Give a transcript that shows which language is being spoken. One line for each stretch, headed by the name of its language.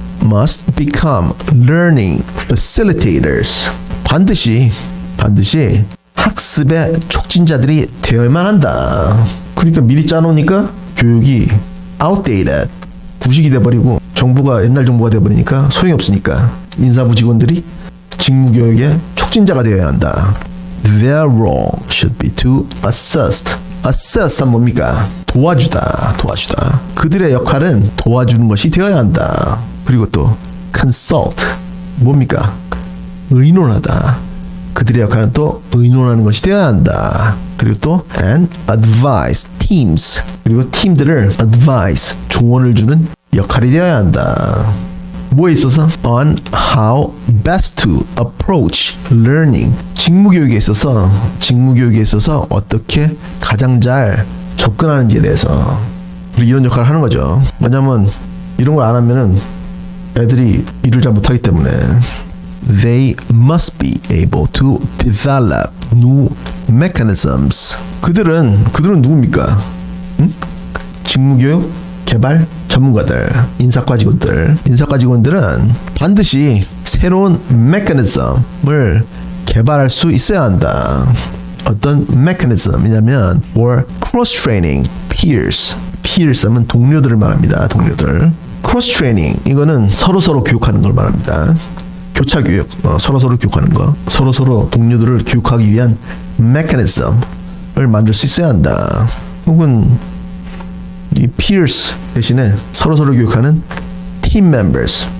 English: Must become learning facilitators
Korean: 반드시 학습의 촉진자들이 되어야만 한다. 그러니까 미리 짜놓으니까 교육이 outdated 구식이 돼버리고 정보가 옛날 정보가 돼버리니까 소용이 없으니까 인사부 직원들이 직무교육의 촉진자가 되어야 한다.
English: Their role should be to assist는
Korean: 뭡니까? 도와주다. 그들의 역할은 도와주는 것이 되어야 한다. 그리고 또 consult 뭡니까? 의논하다. 그들의 역할은 또 의논하는 것이 되어야 한다. 그리고 또
English: and advise teams
Korean: 그리고 팀들을 advise 조언을 주는 역할이 되어야 한다. 뭐에 있어서?
English: on how best to approach learning
Korean: 직무교육에 있어서 어떻게 가장 잘 접근하는지에 대해서 이런 역할을 하는 거죠. 왜냐면 이런 걸 안 하면은 애들이 일을 잘 못하기 때문에
English: They must be able to develop new mechanisms.
Korean: 그들은 누굽니까? 응? 직무교육 개발 전문가들, 인사과 직원들은 반드시 새로운 메커니즘을 개발할 수 있어야 한다. 어떤 메커니즘이냐면
English: for cross training peers.
Korean: peers 하면 동료들을 말합니다. 동료들. cross training 이거는 서로 교육하는 걸 말합니다. 교차 교육, 서로 교육하는 거, 서로 동료들을 교육하기 위한 메커니즘을 만들 수 있어야 한다. 혹은 이 peers 대신에 서로 교육하는
English: team members.